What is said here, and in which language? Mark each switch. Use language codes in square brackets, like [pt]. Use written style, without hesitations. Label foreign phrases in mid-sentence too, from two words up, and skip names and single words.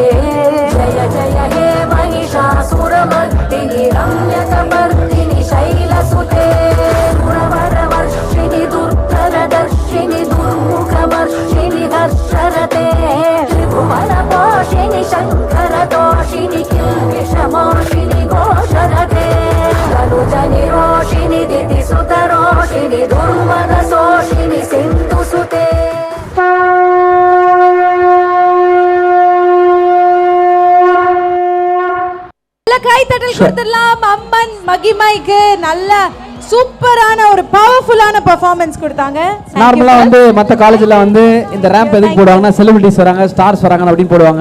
[sa] जय जय हे महिषासुरमर्दिनि रम्यकपर्दिनि शैलसुते सुरवरवर्षिणि दुर्धरदर्शिनि दुर्मुखमर्षिणि हर्षरते त्रिभुवनपोषिणि शङ्करदोषिणि किल्बिषमोषिणि घोषरते तनुजनिरोषिणि दितिसुतरोषिणि दुर्मदशोषिणि सिन्धुसुते [ta] கை தட்டல் கொடுத்துடலாம். அம்மன் மகிமைக்கு நல்ல சூப்பரான ஒரு [en] powerful performance [ta] கொடுத்தாங்க. நார்மலா வந்து மற்ற காலேஜ்ல வந்து இந்த ரேம்ப் எதுக்கு போடுவாங்கன்னா செலிபிரிட்டிஸ் வராங்க, ஸ்டார்ஸ் வராங்க அப்படின்னு போடுவாங்க.